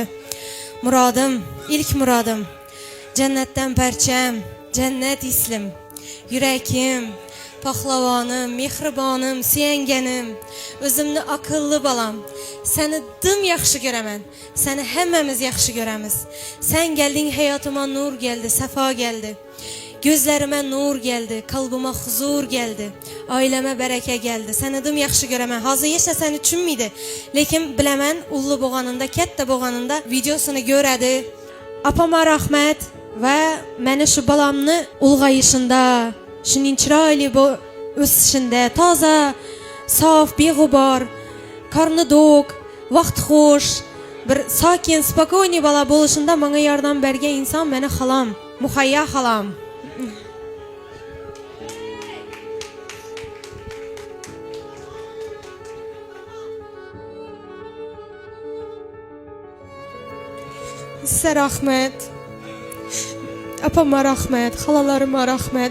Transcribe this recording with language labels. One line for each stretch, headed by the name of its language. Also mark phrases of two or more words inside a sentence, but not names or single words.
Uzbek: İlk muradim jannatdan parcham, jannat islim, yurakim, pahlavonim, mehribonim, suyanganim, o'zimni aqlli balam. Seni dim yaxshi ko'raman. Seni hammamiz yaxshi ko'ramiz.
Turkish: Sen gelding, hayotima nur geldi, safo geldi. Gözlerime nur geldi, kalbime huzur geldi, aileme bereke geldi.
Uzbek: Seni dim yaxshi ko'raman. Hozir yashasam tushunmaydi, lekin bilaman, ulli bo'lganida, katta bo'lganida videosini ko'radi. Apama rahmat va meni shu balamni ulg'ayishida, shuning chiroyli o'sishida, toza, sof, beg'ubor, qarni to'q, vaqt xush, bir sokin, spokойный bola bo'lishida menga yordam bergan inson meni xolam, Muhayya xolam.
Kazakh: Size rahmet, apama rahmet, halalarıma rahmet.